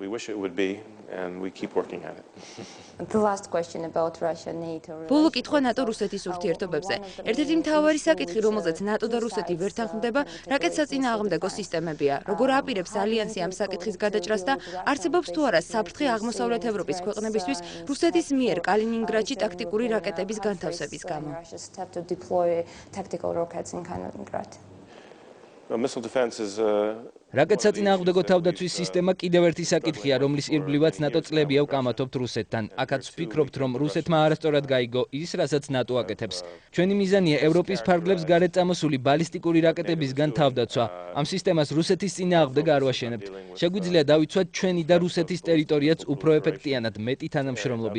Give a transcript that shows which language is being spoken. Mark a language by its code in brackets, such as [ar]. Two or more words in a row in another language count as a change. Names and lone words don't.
[ka] ბოლო კითხვა ნატო-რუსეთის ურთიერთობებზე. ერთ-ერთი მთავარი საკითხი, რომელზეც ნატო და რუსეთი ვერ თანხმდება, რაკეტსაწინააღმდეგო სისტემებია. როგორ აპირებს ალიანსი ამ საკითხის გადაჭრას და არსებობს თუ არა საფრთხე აღმოსავლეთ ევროპის ქვეყნებისთვის რუსეთის მიერ კალინინგრადში ტაქტიკური რაკეტების განთავსების გამო? [en] Missile defense is [ka] რაკეტსაწინააღმდეგო თავდაცვის სისტემა კიდევ ერთი საკითხია, რომლის ირგვლივაც ნატო წლებია ვკამათობთ რუსეთთან. აქაც ვფიქრობთ, რომ რუსეთმა არასწორად გაიგო ის, რასაც ნატო აკეთებს. ჩვენი მიზანია ევროპის ფარგლებს გარეთ წამოსული ბალისტიკური რაკეტებისგან თავდაცვა. ამ სისტემას რუსეთის წინააღმდეგ არ ვაშენებთ. შეგვიძლია დავიცვათ ჩვენი და რუსეთის ტერიტორიაც უფრო ეფექტიანად, მეტი თანამშრომლობით.